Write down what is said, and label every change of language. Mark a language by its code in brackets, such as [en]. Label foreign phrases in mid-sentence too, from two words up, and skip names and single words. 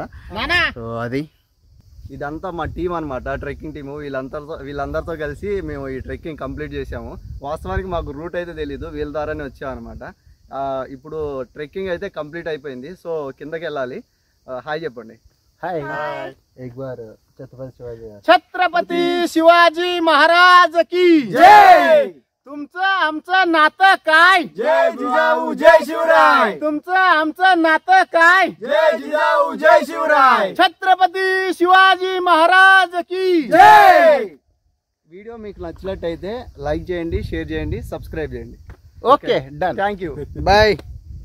[te] సో అది ఇదంతా మా టీం అనమాట, [en] trekking team. [te] వీళ్ళందరితో కలిసి మేము ఈ [en] trekking complete [te] చేసాము. వాస్తవానికి మాకు రూట్ అయితే తెలీదు, వీళ్ళ ద్వారానే వచ్చామన్నమాట. ఇప్పుడు ట్రెక్కింగ్ అయితే కంప్లీట్ అయిపోయింది. సో కిందకి వెళ్ళాలి. హాయ్ చెప్పండి. [hi] हाय एक बार छत्रपति शिवाजी [mr] छत्रपती शिवाजी महाराज की जय. तुमचं आमचं नातं काय? जय जिजाऊ जय शिवराय. तुमचं आमचं नातं काय? जय जिजाऊ जय शिवराय. छत्रपती शिवाजी महाराज की [te] జై. వీడియో మీకు నచ్చినట్టయితే లైక్ చేయండి, షేర్ చేయండి, సబ్స్క్రైబ్ చేయండి. [en] okay done. thank you. बाय.